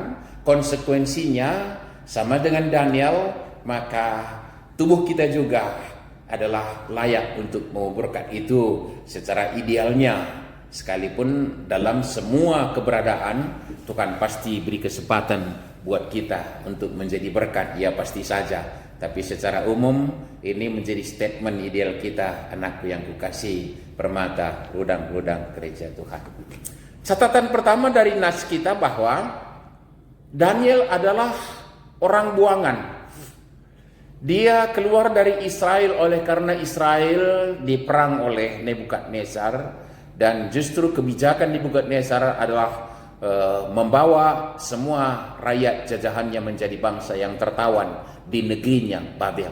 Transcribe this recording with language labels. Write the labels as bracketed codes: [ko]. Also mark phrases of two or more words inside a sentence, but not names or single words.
[id] Konsekuensinya sama dengan Daniel, maka tubuh kita juga adalah layak untuk mau berkat itu secara idealnya. Sekalipun dalam semua keberadaan Tuhan pasti beri kesempatan buat kita untuk menjadi berkat, ya pasti saja. Tapi secara umum ini menjadi statement ideal kita, anakku yang kukasih, permata, rudang gereja Tuhan. Catatan pertama dari nas kita bahwa Daniel adalah orang buangan. Dia keluar dari Israel oleh karena Israel diperang oleh Nebukadnezar, dan justru kebijakan Nebukadnezar adalah membawa semua rakyat jajahannya menjadi bangsa yang tertawan di negerinya Babel.